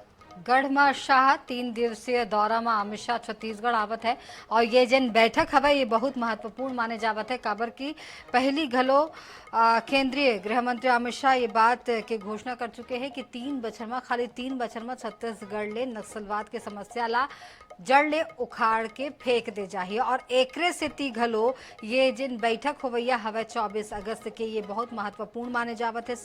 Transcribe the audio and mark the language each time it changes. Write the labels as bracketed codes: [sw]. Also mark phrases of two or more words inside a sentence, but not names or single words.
[hne] गढ़ में शाह 3 दिवसीय दौरा में अमित शाह छत्तीसगढ़ आवत है और ये जन बैठक हवे ये बहुत महत्वपूर्ण माने जावत है। काबर की पहली घलो केंद्रीय गृह मंत्री अमित शाह ये बात के घोषणा कर चुके हैं कि 3 बछर में खाली 3 बछर में छत्तीसगढ़ ले नक्सलवाद के समस्या ला जड़ ले उखाड़ के फेंक दे जाही और एकरे सेती घलो ये जिन बैठक होवैया हवे 24 अगस्त के ये बहुत महत्वपूर्ण माने जावत है।